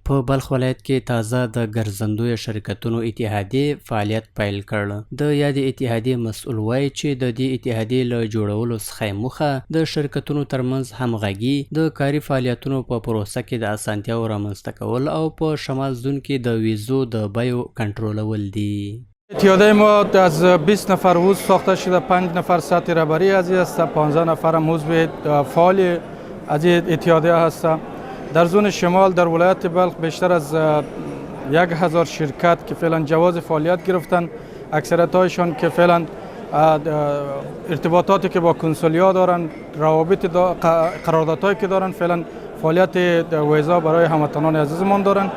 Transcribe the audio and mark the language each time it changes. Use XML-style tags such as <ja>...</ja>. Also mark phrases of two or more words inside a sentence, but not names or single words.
<ps>په بلخ ولایت کې تازه د ګرځندویو شرکتونو اتحادیې فعالیت پیل کړ. د یادې اتحادیې مسؤل وایي چې د دې اتحادیې له جوړولو څخه موخه د شرکتونو ترمنځ همغږي، د کاري فعالیتونو په پروسه کې د اسانتیاو رامنځته کول او په شمال زون کې د ویزو د بیو کنټرولول دي.</ps> <fa>اتحادیه ما از 20 نفر عضو ساخته شده، 5 نفر سطح رهبری از این است، 15 نفر هم عضو فعال از این اتحادیه هست. در زون شمال در ولایت بلخ بیشتر از 1000 شرکت که فعلا جواز فعالیت گرفتن، اکثریت هایشان که فعلا ارتباطاتی که با کنسولیا دارن، روابط قراردادهایی که دارن، فعلا فعالیت ویزا برای هموطنان عزیزمان دارن.</fa>